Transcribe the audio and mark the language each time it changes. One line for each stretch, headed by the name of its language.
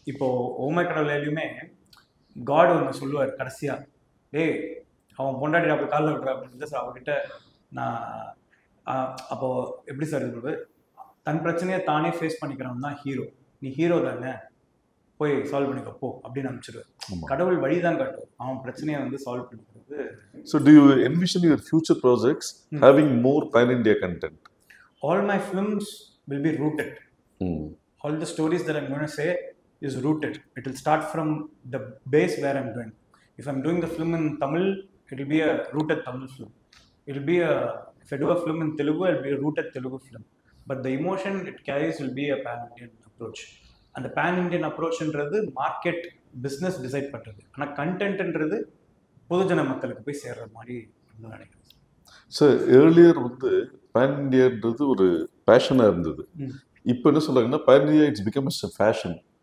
Tamil: இப்போ ஓமைக்கடவுலையுமே காட் ஒன்று சொல்லுவார் கடைசியா, டேய் அவன் பொண்டாட்டி அப்படி காலில் விட்டுற அப்படின்னு சார் அவர்கிட்ட. நான் அப்போ எப்படி சார் இது தன் பிரச்சனையை தானே ஃபேஸ் பண்ணிக்கிறவன் தான் ஹீரோ. நீ ஹீரோ தானே, போய் சால்வ் பண்ணிக்கப்போ அப்படின்னு அனுப்பிச்சிடுவேன். கடவுள் வழிதான் காட்டும், அவன் பிரச்சனையை வந்து சால்வ் பண்ணிக்கிறது.
English: So do you envision your future projects having more pan-India content? All my films will be rooted. All the stories that I'm going to say is rooted. It will start from the base where I'm going. If I'm doing the film in Tamil, it will be a rooted Tamil film. It will be if I do a film in Telugu, it will be a rooted Telugu film. But the emotion it carries will be a pan-Indian approach.
Tamil: அந்த pan Indian அப்ரோச்ன்றது market business decide பண்ணுறது. ஆனால் கண்டென்ட்ன்றது பொதுஜன மக்களுக்கு போய் சேர்ற மாதிரி நினைக்கிறேன். Sir earlier வந்து pan இண்டியான்றது ஒரு பேஷனாக இருந்தது. இப்போ என்ன சொல்றாங்கன்னா pan India
English: It's become a fashion.